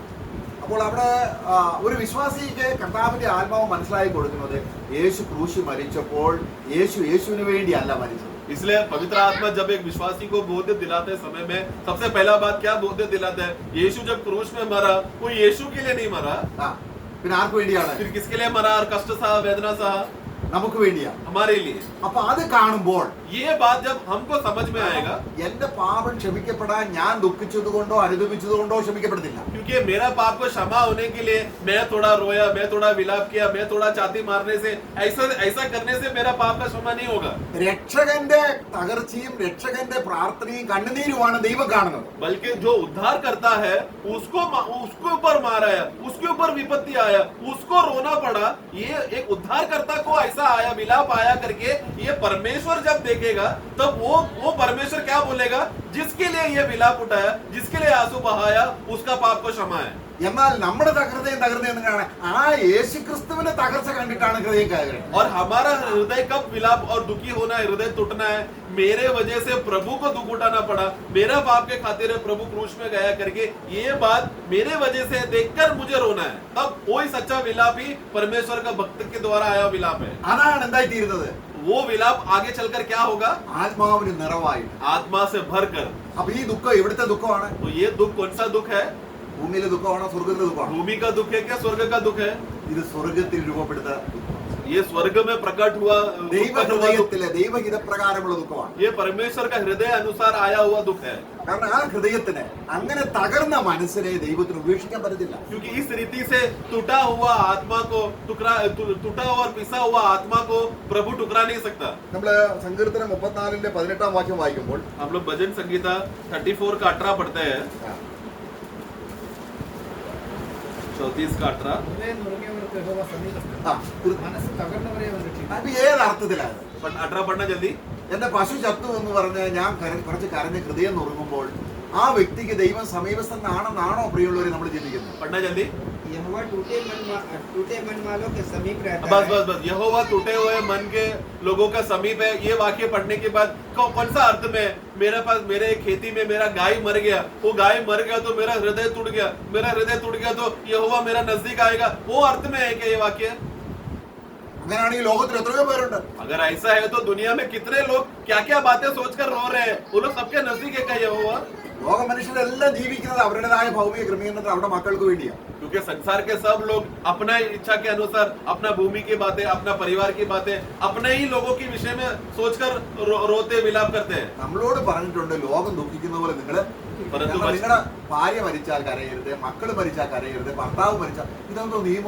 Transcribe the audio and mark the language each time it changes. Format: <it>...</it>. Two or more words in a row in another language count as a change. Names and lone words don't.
<ml>അപ്പോൾ അവിടെ ഒരു വിശ്വാസിക്ക് കർത്താവിന്റെ ആത്മാവ് മനസ്സിലാക്കി കൊടുക്കുന്നത് യേശു ക്രൂശിൽ മരിച്ചപ്പോൾ യേശുവിന് വേണ്ടിയല്ല മരിച്ചത്.</ml> <hi>इसलिए पवित्र आत्मा जब एक विश्वासी को बोध दिलाते समय में सबसे पहला बात क्या बोध दिलाता है, यीशु जब क्रूस में मरा वो यीशु के लिए नहीं मरा,</hi> <ml>പിന്നെ ആർക്ക് വേണ്ടിയാണ്?</ml> <hi>फिर किसके लिए मरा और कष्ट सहा वेदना सहा?</hi> <ml>നമുക്ക് വേണ്ടിയാ,</ml> <hi>हमारे लिए।</hi> <ml>അപ്പൊ അത് കാണുമ്പോൾ</ml> <hi>ये बात जब हमको समझ में आएगा</hi> <ml>എന്റെ പാപം ക്ഷമിക്കപ്പെടാൻ ഞാൻ ദുഃഖിച്ചതുകൊണ്ടോ അനുദപിച്ചതുകൊണ്ടോ ക്ഷമിക്കപ്പെടുന്നില്ല.</ml> <hi>क्योंकि मेरा पाप को क्षमा होने के लिए मैं थोड़ा रोया, मैं थोड़ा विलाप किया, मैं थोड़ा छाती मारने से ऐसा करने से मेरा पाप का क्षमा नहीं होगा।</hi> <ml>രക്ഷകന്റെ തകർച്ചയും രക്ഷകന്റെ പ്രാർത്ഥനയും കണ്ണുനീരുമാണ് ദൈവം കാണുന്നത്.</ml> <hi>बल्कि जो उद्धार करता है उसको ऊपर मारा है, उसके ऊपर विपत्ति आया, उसको रोना पड़ा, ये एक उद्धारकर्ता को ऐसा ऐसा आया, विलाप आया करके, ये परमेश्वर जब देखेगा तब वो परमेश्वर क्या बोलेगा? जिसके लिए ये विलाप उठाया, जिसके लिए आंसू बहाया, उसका पाप को क्षमा है।</hi> <ml>എന്നാൽ നമ്മുടെ തകർന്നതെന്ന് കാണാൻ ആ യേശുക്രിസ്തുവിന്റെ തകർച്ച കണ്ടിട്ടാണ് ഹൃദയം കയറുന്നത്.</ml> <hi>और हमारा हृदय कब विलाप और दुखी होना है, हृदय टूटना है? मेरे वजह से प्रभु को दुख उठाना पड़ा, मेरा पाप के खातिर प्रभु क्रूस में गया करके, ये बात मेरे वजह से देखकर मुझे रोना है। तब वही सच्चा विलाप ही परमेश्वर का भक्त के द्वारा आया विलाप है।</hi> <ml>അതാണ് എന്തായി തീരുന്നത്?</ml> <hi>वो विलाप आगे चलकर क्या होगा?</hi> <ml>ആത്മാവിന് നിറവായിട്ട്.</ml> <hi>आत्मा से भरकर।</hi> <ml>അപ്പൊ ഈ ദുഃഖം എവിടുത്തെ ദുഃഖമാണ്?</ml> <hi>तो ये दुख कौन सा दुख है?</hi> <ml>ഭൂമിയിലെ ദുഃഖമാണോ സ്വർഗത്തിലെ ദുഃഖമാണോ?</ml> <hi>भूमि का दुख है क्या स्वर्ग का दुख है?</hi> <ml>ഇത് സ്വർഗത്തിൽ രൂപപ്പെടുത്ത ദുഃഖമാണ്.</ml> <hi>ये स्वर्ग में प्रकट हुआ</hi> <ml>ദൈവഹൃദയത്തിലെ ദൈവഹിതപ്രകാരമുള്ള ദുഃഖമാണ്.</ml> <hi>ये परमेश्वर का हृदय अनुसार आया हुआ दुख है।</hi> <ml>കാരണം ആ ഹൃദയത്തിന് അങ്ങനെ തകർന്ന മനസ്സിനെ ദൈവത്തിന് ഉപേക്ഷിക്കാൻ പറ്റത്തില്ല.</ml> <hi>क्योंकि इस रीति से टूटा हुआ आत्मा को टूटा हुआ और पिसा हुआ आत्मा को प्रभु टुकरा नहीं सकता।</hi> <ml>നമ്മള് സങ്കീർത്തനം 34ന്റെ 18ാം വാക്യം വായിക്കുമ്പോൾ</ml> <hi>हम लोग भजन संगीता 34 का 18 पढ़ते हैं। 34 का 18।</hi> <ml>ഹൃദയം നുറുങ്ങിയവർക്ക് യഹോവ സമീപസ്ഥൻ. ആ, മനസ്സ് തകർന്നവരെ അവൻ രക്ഷിക്കും. അപ്പൊ ഏത് അർത്ഥത്തിലാണ്?</ml> <hi>18 पढ़ना जल्दी।</hi> <ml>എന്റെ പശു ചത്തു എന്ന് പറഞ്ഞ് ഞാൻ കുറച്ച് കരഞ്ഞ് ഹൃദയം നുറുങ്ങുമ്പോൾ ആ വ്യക്തിക്ക് ദൈവം സമീപസ്ഥനാണെന്നാണോ പ്രിയമുള്ളവരെ നമ്മൾ ചിന്തിക്കുന്നത്?</ml> <hi>पढ़ना जल्दी। यहोवा टूटे मन वालों के समीप रहता बस है। बस बस यहोवा टूटे हुए मन के लोगों का समीप है। ये वाक्य पढ़ने के बाद कौन सा अर्थ में? मेरे पास मेरे खेती में मेरा गाय मर गया, वो गाय मर गया तो मेरा हृदय टूट गया, मेरा हृदय टूट गया तो यहोवा मेरा नजदीक आएगा, वो अर्थ में है क्या ये वाक्य?</hi> <ml>അങ്ങനെയാണെങ്കിൽ ലോകത്തിൽ എത്രയോ പേരുണ്ട്.</ml> <hi>अगर ऐसा है तो दुनिया में कितने लोग क्या क्या बातें सोचकर रो रहे हैं? वो लोग सबके नजदीक है क्या यहोवा? ലോക മനുഷ്യരെല്ലാം ജീവിക്കുന്നത് അവരുടേതായ ഭൗമിക ക്രമീകരണത്തിൽ അവരുടെ മക്കൾക്ക് വേണ്ടിയാണ്. क्योंकि संसार के सब लोग अपना इच्छा के अनुसार अपना भूमि की बातें, अपना परिवार की बातें, अपने ही लोगों के विषय में सोचकर रोते विलाप करते हैं।</hi> <ml>നമ്മളോട് പറഞ്ഞിട്ടുണ്ട് ലോകം ദുഃഖിക്കുന്ന പോലെ നിങ്ങള് നിങ്ങളുടെ ഭാര്യ മരിച്ചാൽ കരയരുത്, മക്കള് മരിച്ചാൽ കരയരുത്, ഭർത്താവ് മരിച്ചാൽ, ഇതെന്തോ നിയമോ?</ml>